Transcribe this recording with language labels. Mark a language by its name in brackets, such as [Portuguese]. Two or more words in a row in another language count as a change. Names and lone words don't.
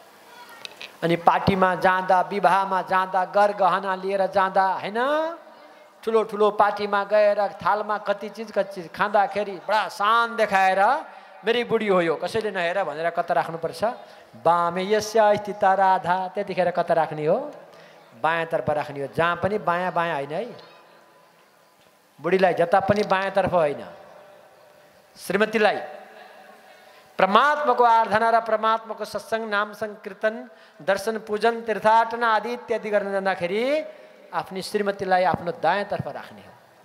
[Nepali] अनि पार्टीमा जाँदा, विवाहमा जाँदा, गर गहना लिएर जाँदा हैन, ठुलो ठुलो पार्टीमा गएर थालमा कति चिज खाँदाखेरि बडा शान देखाएर मेरी बुढी हो यो कसैले नहेर भनेर कता राख्नुपर्छ? [Sanskrit] बामे यस्य स्थिता राधा, [Nepali] त्यतिखेर कता राख्ने हो? बायाँतर्फ राख्ने हो। जहाँ पनि बायाँ बायाँ होइन है, बुढीलाई जता पनि बायाँतर्फ होइन, श्रीमतीलाई परमात्माको आराधना र परमात्माको सत्संग नाम संकीर्तन दर्शन पूजन तीर्थाटन आदि इत्यादि गर्न जाँदाखेरि आफ्नी श्रीमतीलाई आफ्नो दायाँतर्फ राख्ने हो।